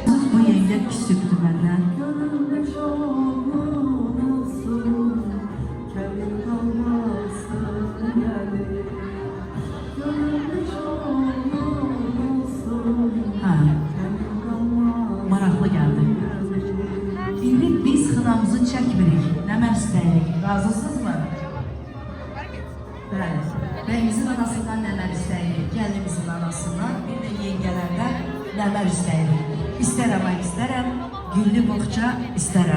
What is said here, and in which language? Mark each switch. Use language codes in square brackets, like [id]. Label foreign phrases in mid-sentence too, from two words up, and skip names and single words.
[tr] Bu yenge küsüktü benden. Görülmüş olmasın, kelin kalmasın yani. Görülmüş olmasın, Ha, kelin kalmasın [az] maraqlı gəldi. İndi biz xınamızı çəkmirik, nə məstəyirik. Razısınızmı? Bəli. Bəyimizin anasından nəmər istəyirik, gəlinimizin anasından, bir də yengələrdən nəmər istəyirik. İstərəm, ay istərəm, güllü boğça istərəm.